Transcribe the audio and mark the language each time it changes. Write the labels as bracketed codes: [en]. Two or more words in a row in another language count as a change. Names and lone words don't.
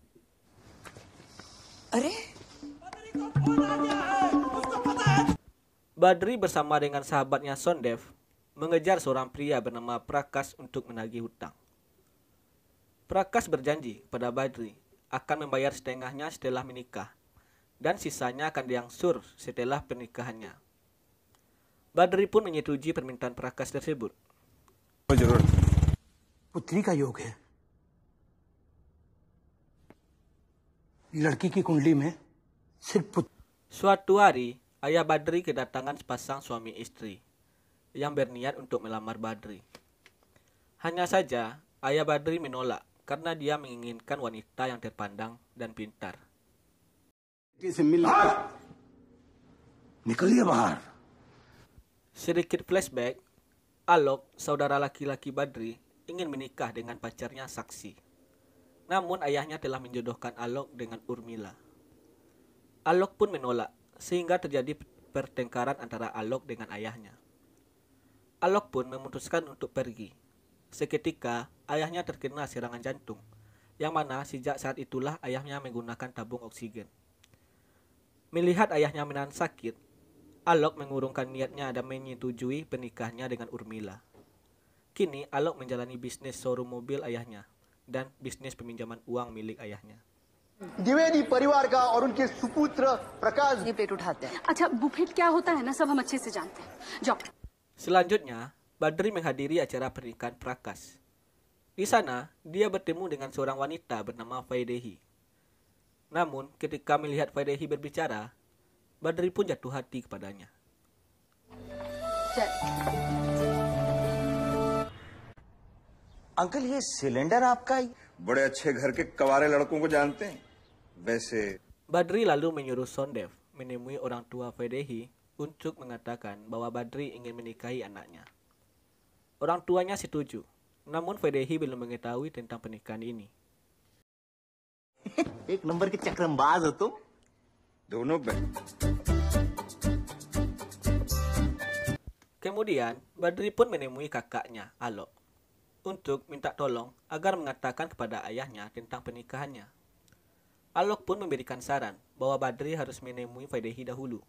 [id] Badri bersama dengan sahabatnya Sondev mengejar seorang pria bernama Prakash untuk menagih hutang. Prakash berjanji kepada Badri akan membayar setengahnya setelah menikah, dan sisanya akan diangsur setelah pernikahannya. Badri pun menyetujui permintaan Prakash tersebut. [hi] पुत्री का योग है। लड़की की कुंडली में सिर्फ [id] Suatu hari, ayah Badri kedatangan sepasang suami istri yang berniat untuk melamar Badri. Hanya saja, ayah Badri menolak karena dia menginginkan wanita yang terpandang dan pintar. [hi] निकलिए बाहर। [id] Sedikit flashback, Alok, saudara laki-laki Badri, ingin menikah dengan pacarnya Saksi. Namun ayahnya telah menjodohkan Alok dengan Urmila. Alok pun menolak, sehingga terjadi pertengkaran antara Alok dengan ayahnya. Alok pun memutuskan untuk pergi. Seketika, ayahnya terkena serangan jantung, yang mana sejak saat itulah ayahnya menggunakan tabung oksigen. Melihat ayahnya menahan sakit, Alok mengurungkan niatnya dan menyetujui pernikahannya dengan Urmila. Kini Alok menjalani bisnis showroom mobil ayahnya dan bisnis peminjaman uang milik ayahnya. [hi] द्विवेदी परिवार का और उनके सुपुत्र प्रकाश ये प्लेट उठाते हैं। अच्छा, बुफेट क्या होता है ना, सब हम अच्छे से जानते हैं। जाओ। [id] Selanjutnya, Badri menghadiri acara pernikahan Prakash. Di sana, dia bertemu dengan seorang wanita bernama Vaidehi. Namun, ketika melihat Vaidehi berbicara, Badri pun jatuh hati kepadanya. [hi] अंकल ये सिलेंडर आपका ही बड़े अच्छे घर के कवारे लड़कों को जानते हैं। वैसे [id] Badri lalu menyuruh Sondev menemui orang tua Vaidehi untuk mengatakan bahwa Badri ingin menikahi anaknya. Orang tuanya setuju, namun Vaidehi belum mengetahui tentang pernikahan ini. [hi] एक नंबर के चक्रमबाज हो तुम दोनों [id] Kemudian, Badri pun menemui kakaknya, Alok, untuk minta tolong agar mengatakan kepada ayahnya tentang pernikahannya. Alok pun memberikan saran bahwa Badri harus menemui Vaidehi dahulu.